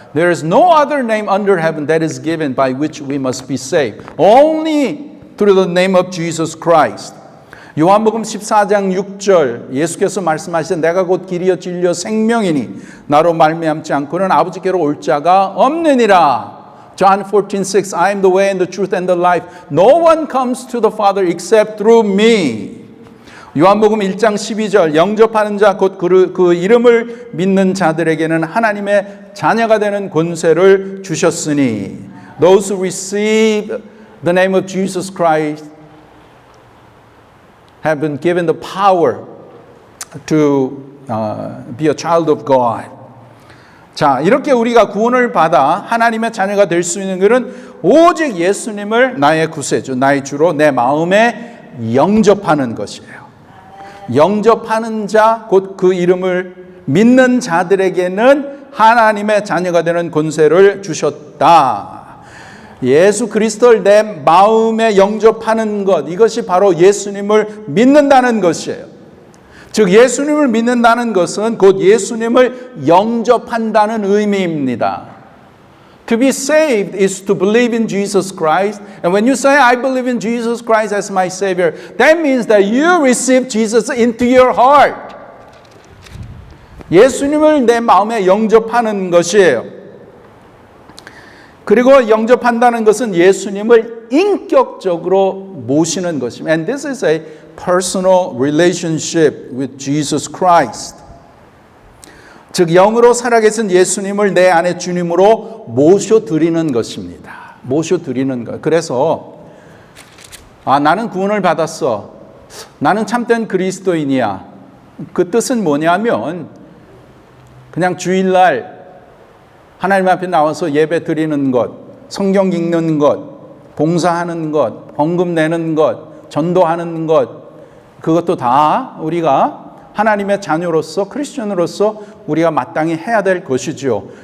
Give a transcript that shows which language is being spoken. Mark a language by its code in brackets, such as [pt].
[en] There is no other name under heaven that is given by which we must be saved. Only through the name of Jesus Christ. [ko] 요한복음 14장 6절 예수께서 말씀하시되 내가 곧 길이요 진리요 생명이니 나로 말미암지 않고는 아버지께로 올 자가 없느니라. [en] John 14:6 I am the way and the truth and the life. No one comes to the Father except through me. [ko] 요한복음 1장 12절 영접하는 자 곧 그 이름을 믿는 자들에게는 하나님의 자녀가 되는 권세를 주셨으니 [en] Those who receive the name of Jesus Christ have been given the power to be a child of God. [ko] 자, 이렇게 우리가 구원을 받아 하나님의 자녀가 될 수 있는 것은 오직 예수님을 나의 구세주, 나의 주로 내 마음에 영접하는 것이에요. 영접하는 자, 곧 그 이름을 믿는 자들에게는 하나님의 자녀가 되는 권세를 주셨다. 예수 그리스도를 내 마음에 영접하는 것, 이것이 바로 예수님을 믿는다는 것이에요. 즉 예수님을 믿는다는 것은 곧 예수님을 영접한다는 의미입니다. [en] To be saved is to believe in Jesus Christ. And when you say, I believe in Jesus Christ as my Savior, that means that you receive Jesus into your heart. [ko] 예수님을 내 마음에 영접하는 것이에요. 그리고 영접한다는 것은 예수님을 인격적으로 모시는 것입니다. [en] And this is a personal relationship with Jesus Christ. [ko] 즉 영으로 살아계신 예수님을 내 안에 주님으로 모셔드리는 것입니다. 모셔드리는 것. 그래서 나는 구원을 받았어. 나는 참된 그리스도인이야. 그 뜻은 뭐냐면 그냥 주일날 하나님 앞에 나와서 예배 드리는 것, 성경 읽는 것, 봉사하는 것, 헌금 내는 것, 전도하는 것, 그것도 다 우리가 하나님의 자녀로서 크리스천으로서 우리가 마땅히 해야 될 것이죠.